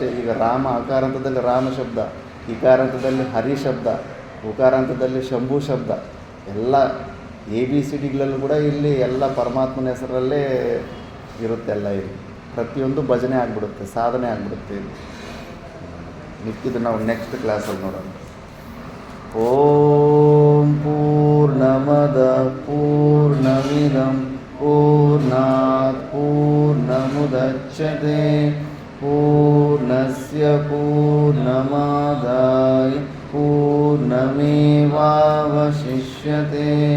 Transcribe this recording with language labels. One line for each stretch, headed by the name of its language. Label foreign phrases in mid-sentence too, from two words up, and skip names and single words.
Kannada: ಈಗ ರಾಮ ಅಕಾರಾಂತದಲ್ಲಿ ರಾಮ ಶಬ್ದ, ಇಕಾರಾಂತದಲ್ಲಿ ಹರಿ ಶಬ್ದ, ಉಕಾರಾಂತದಲ್ಲಿ ಶಂಭು ಶಬ್ದ, ಎಲ್ಲ ABCDಗಳಲ್ಲೂ ಕೂಡ ಇಲ್ಲಿ ಎಲ್ಲ ಪರಮಾತ್ಮನ ಹೆಸರಲ್ಲೇ ಇರುತ್ತೆ. ಎಲ್ಲ ಇಲ್ಲಿ ಪ್ರತಿಯೊಂದು ಭಜನೆ ಆಗಿಬಿಡುತ್ತೆ, ಸಾಧನೆ ಆಗಿಬಿಡುತ್ತೆ. ಇಲ್ಲಿ ಮಿಕ್ಕಿದ್ದು ನಾವು ನೆಕ್ಸ್ಟ್ ಕ್ಲಾಸಲ್ಲಿ ನೋಡೋಣ.
Sanskrit: ಓಂ ಪೂರ್ಣಮದ ಪೂರ್ಣಮಿದಂ ಪೂರ್ಣಾತ್ ಪೂರ್ಣಮುದಚ್ಯತೆ ಪೂರ್ಣಸ್ಯ ಪೂರ್ಣಮಾದಾಯ ಪೂರ್ಣಮೇವಾವಶಿಷ್ಯತೆ.